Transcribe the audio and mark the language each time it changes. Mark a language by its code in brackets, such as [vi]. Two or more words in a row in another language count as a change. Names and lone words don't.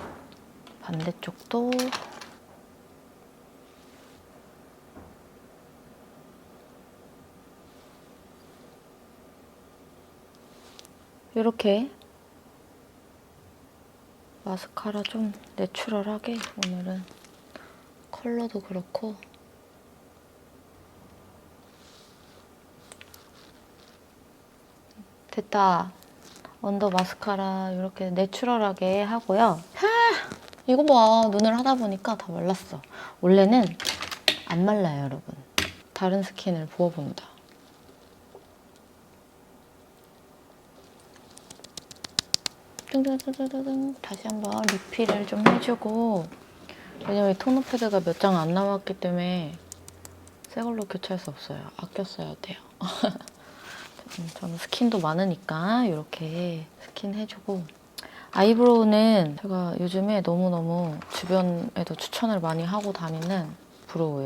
[ko] 반대쪽도 이렇게 마스카라 좀 내추럴하게 오늘은 컬러도 그렇고 됐다. 언더 마스카라 이렇게 내추럴하게 하고요. 이거 봐. 눈을 하다 보니까 다 말랐어. 원래는 안 말라요, 여러분. 다른 스킨을 부어본다. ตึงตึงตึงตึง 다시 한번 리필을 좀 해주고, 왜냐면 이 토너패드가 몇 장 안 남았기 때문에 새 걸로 교체할 수 없어요. 아껴 써야 돼요. 저는 스킨도 많으니까 이렇게 스킨 해주고, 아이브로우는 제가 요즘에 너무너무 주변에도 추천을 많이 하고 다니는 브로우예요.